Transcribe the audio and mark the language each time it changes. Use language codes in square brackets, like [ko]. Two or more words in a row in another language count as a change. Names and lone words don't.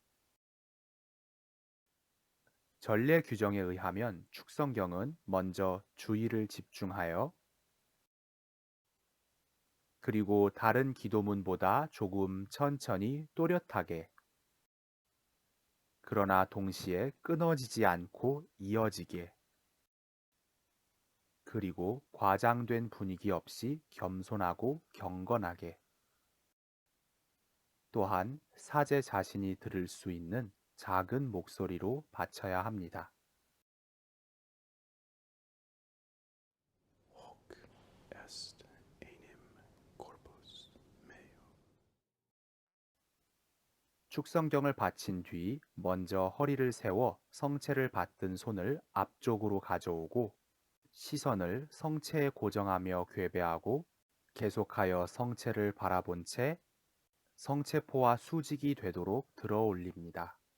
[ko] 전례 규정에 의하면 축성경은 먼저 주의를 집중하여 그리고 다른 기도문보다 조금 천천히 또렷하게 그러나 동시에 끊어지지 않고 이어지게 그리고 과장된 분위기 없이 겸손하고 경건하게 또한 사제 자신이 들을 수 있는 작은 목소리로 바쳐야 합니다. [la] Hoc est enim corpus meo. [ko] 축성경을 바친 뒤 먼저 허리를 세워 성체를 받든 손을 앞쪽으로 가져오고 시선을 성체에 고정하며 괴배하고 계속하여 성체를 바라본 채 성체포와 수직이 되도록 들어 올립니다.